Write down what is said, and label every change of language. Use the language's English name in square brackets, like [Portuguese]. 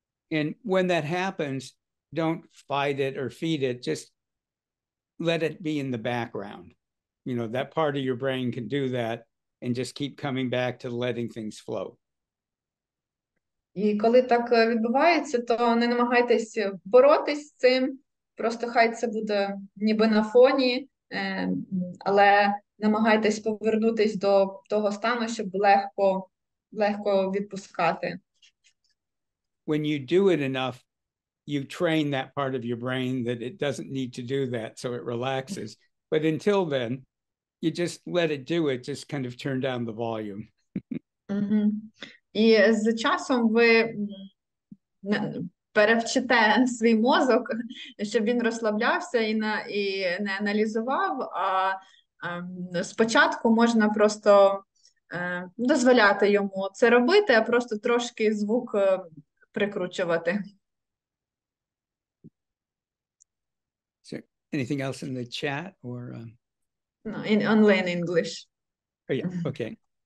[English] And when that happens, don't fight it or feed it, just let it be in the background. You know, that part of your brain can do that and just keep coming back to letting things flow. [Ukrainian] І коли так відбувається, то не намагайтесь боротись з цим, просто хай це буде ніби на фоні, але намагайтесь повернутись до того стану, щоб легко відпускати. [English] When you do it enough, you train that part of your brain that it doesn't need to do that, so it relaxes. But until then, you just let it do it, just kind of turn down the volume. [Ukrainian] І з часом ви перевчите свій мозок, щоб він розслаблявся і не аналізував, а спочатку можна просто дозволяти йому це робити, а просто трошки звук прикручувати. [English] So, anything else in the chat or? No, in online English. Oh yeah, okay.